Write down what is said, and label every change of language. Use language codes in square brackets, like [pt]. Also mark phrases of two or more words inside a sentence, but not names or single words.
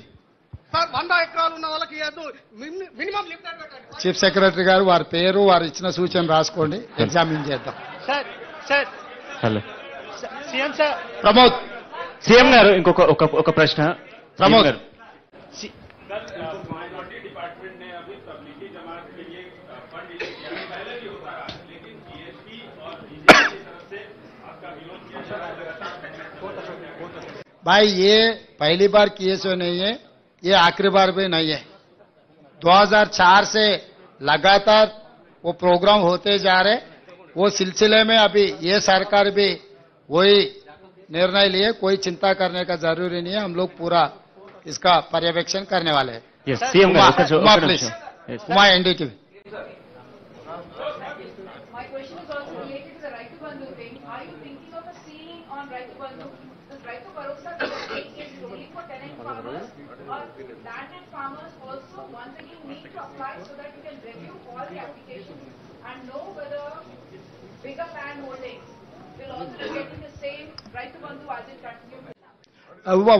[te] సార్ 100 ఎకరాలు ఉన్న వాళ్ళకి ఇవ్వద్దు, [en] minimum limited [te] పెట్టండి. [en] chief secretary [te] గారు వారి పేరు వారు ఇచ్చిన సూచన రాసుకోండి, ఎగ్జామిన్ చేద్దాం. సార్ హలో సీఎం సార్. ప్రమోద్ సీఎం గారు ఇంకొక ఒక ప్రశ్న. ప్రమోద్ గారు [hi] भाई ये पहली बार केस नहीं है, ये आखिरी बार भी नहीं है. 2004 से लगातार वो प्रोग्राम होते जा रहे. वो सिलसिले में अभी ये सरकार भी वही निर्णय लिए. कोई चिंता करने का जरूरी नहीं है. हम लोग पूरा इसका पर्यवेक्षण करने वाले हैं. [te] సీఎం उमा గారు [en] प्लीज, उमा एनडीटीवी. My question is also related to the Raitu Bandhu thing. Are you thinking of a ceiling on Raitu Bandhu? This Raitu Bharosa is only for tenant farmers or landed farmers also once again need to apply so that you can review all the applications and know whether bigger land holdings will also be getting the same Raitu Bandhu as it continues now.